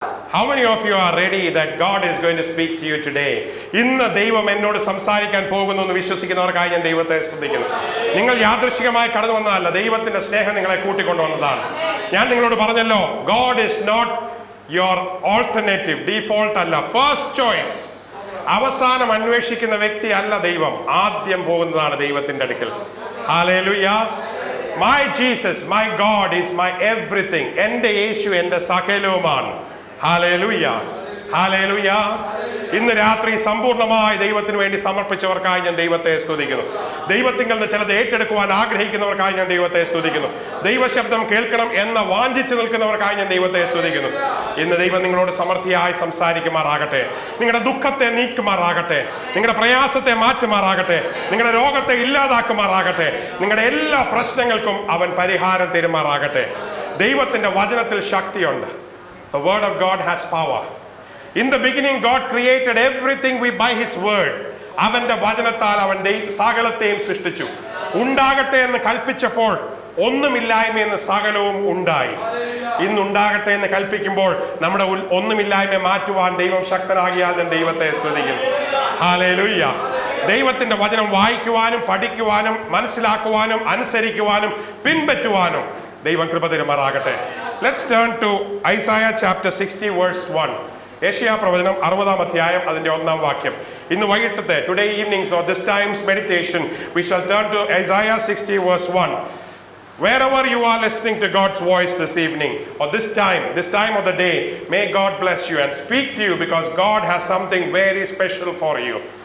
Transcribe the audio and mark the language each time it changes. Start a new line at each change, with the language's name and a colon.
English: How many of you are ready that God is going to speak to you today?
Malayalam: ഇന്ന് ദൈവം എന്നോട് സംസാരിക്കാൻ പോകുന്നു എന്ന് വിശ്വസിക്കുന്നവർക്കായി ഞാൻ ദൈവത്തെ സ്തുതിക്കുന്നു. നിങ്ങൾ യാദൃശ്ചികമായി കടന്നു വന്നതല്ല, ദൈവത്തിന്റെ സ്നേഹം നിങ്ങളെ കൂട്ടിക്കൊണ്ടുവന്നതാണ്. ഞാൻ നിങ്ങളോട് പറഞ്ഞല്ലോ,
English: God is not your alternative, default അല്ല, first choice.
Malayalam: അവസാനം അന്വേഷിക്കുന്ന വ്യക്തി അല്ല ദൈവം, ആദ്യം പോകുന്നതാണ് ദൈവത്തിന്റെ അടുക്കൽ. Hallelujah.
English: My Jesus, my God is my everything.
Malayalam: എൻ്റെ യേശു എൻ്റെ സകലവുമാണ്. Hallelujah, hallelujah. ഇന്ന് രാത്രി സമ്പൂർണ്ണമായി ദൈവത്തിന് വേണ്ടി സമർപ്പിച്ചവർക്കായി ഞാൻ ദൈവത്തെ സ്തുതിക്കുന്നു. ദൈവത്തിങ്കിൽ നിന്ന് ചിലത് ഏറ്റെടുക്കുവാൻ ആഗ്രഹിക്കുന്നവർക്കായി ഞാൻ ദൈവത്തെ സ്തുതിക്കുന്നു. ദൈവശബ്ദം കേൾക്കണം എന്ന വാഞ്ചിച്ചു നിൽക്കുന്നവർക്കായി ഞാൻ ദൈവത്തെ സ്തുതിക്കുന്നു. ഇന്ന് ദൈവം നിങ്ങളോട് സമൃദ്ധിയായി സംസാരിക്കുമാറാകട്ടെ. നിങ്ങളുടെ ദുഃഖത്തെ നീക്കുമാറാകട്ടെ, നിങ്ങളുടെ പ്രയാസത്തെ മാറ്റുമാറാകട്ടെ, നിങ്ങളുടെ രോഗത്തെ ഇല്ലാതാക്കുമാറാകട്ടെ, നിങ്ങളുടെ എല്ലാ പ്രശ്നങ്ങൾക്കും അവൻ പരിഹാരം തരുമാറാകട്ടെ. ദൈവത്തിന്റെ വചനത്തിൽ ശക്തിയുണ്ട്.
English: The word of God has power. In the beginning God created everything by his word.
Malayalam: അവന്റെ വചനത്താൽ അവൻ സകലത്തെയും സൃഷ്ടിച്ചു. ഉണ്ടാകട്ടെ എന്ന് കൽപ്പിച്ചപ്പോൾ ഒന്നുമില്ലായ്മയെന്ന് സകലവും ഉണ്ടായി. ഇന്നുണ്ടാകട്ടെ എന്ന് കൽപ്പിക്കുമ്പോൾ നമ്മുടെ ഒന്നുമില്ലായ്മ മാറ്റുവാൻ ദൈവം ശക്തനാകിയാൽ ഞാൻ ദൈവത്തെ സ്തുതിക്കുന്നു. ഹല്ലേലൂയ. ദൈവത്തിന്റെ വചനം വായിക്കുവാനും പഠിക്കുവാനും മനസ്സിലാക്കുവാനും അനുസരിക്കുവാനും പിൻപറ്റുവാനും ദൈവം കൃപ തരുമാറാകട്ടെ.
English: Let's turn to Isaiah chapter 60 verse 1.
Malayalam: യെശയ്യാ പ്രവചനം 60-ാം അധ്യായം അതിന്റെ 1-ാം വാക്യം. ഇന്ന് വൈകിട്ടത്തെ
English: today evenings or this time's meditation we shall turn to Isaiah 60 verse 1. Wherever you are listening to God's voice this evening or this time of the day, may God bless you and speak to you because God has something very special for you.